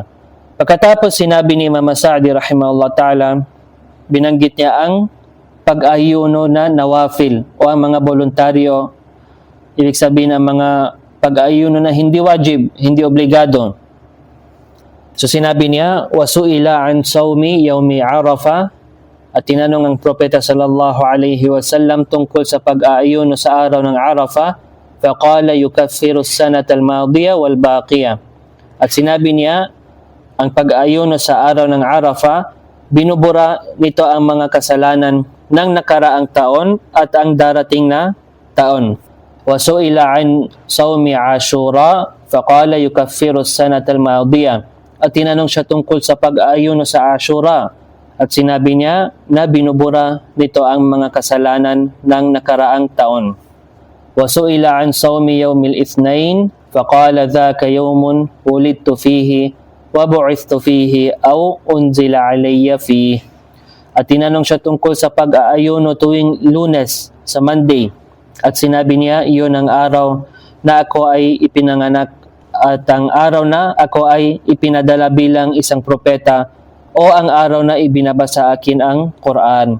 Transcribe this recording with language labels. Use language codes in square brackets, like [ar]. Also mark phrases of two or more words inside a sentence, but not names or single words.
[tl] Pagkatapos sinabi ni Imam Sa'di [ar] رحمه الله تعالى, [tl] binanggit niya ang pag-ayuno na nawafil o ang mga voluntaryo, ibig sabihin ang mga pag-ayuno na hindi wajib, hindi obligado. So sinabi niya, [ar] وسئل عن صوم يوم عرفة, [tl] at tinanong ang propeta [ar] صلى الله عليه وسلم [tl] tungkol sa pag-aayuno sa araw ng Arafah, [ar] فقال يكفر السنة الماضية والباقية. [tl] At sinabi niya, ang pag-aayuno sa araw ng Arafah, binubura nito ang mga kasalanan ng nakaraang taon at ang darating na taon. [ar] وسئل عن صوم عاشوراء فقال يكفر السنة الماضية. [tl] At tinanong siya tungkol sa pag-aayuno sa Ashura. At sinabi niya na binubura nito ang mga kasalanan ng nakaraang taon. [ar] وسئل عن صوم يوم الاثنين فقال ذاك يوم ولدت فيه وبعثت فيه أو أنزل علي فيه. [tl] At tinanong siya tungkol sa pag-aayuno tuwing Lunes sa Monday. At sinabi niya, iyon ang araw na ako ay ipinanganak at ang araw na ako ay ipinadala bilang isang propeta o ang araw na ibinaba sa akin ang Quran.